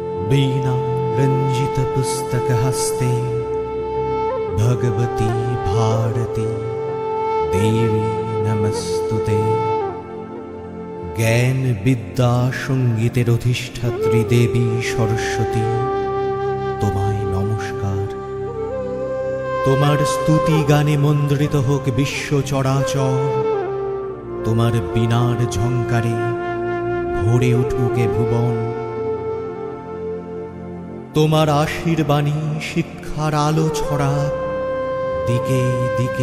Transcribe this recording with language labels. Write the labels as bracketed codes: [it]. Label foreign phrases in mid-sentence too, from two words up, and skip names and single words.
[sa] वीणा रंजित पुस्तक हस्ते भगवती भारती देवी नमस्तुते। [bn] জ্ঞান বিদ্যা সংগীতের অধিষ্ঠাত্রী দেবী সরস্বতী তোমায় নমস্কার। তোমার স্তুতি গানে মন্দ্রিত হোক বিশ্ব চরাচর। তোমার বীণার ঝংকারে ভরে উঠুক এ ভুবন। তোমার আশীর্বাণী শিক্ষার আলো ছড়া দিকে দিকে।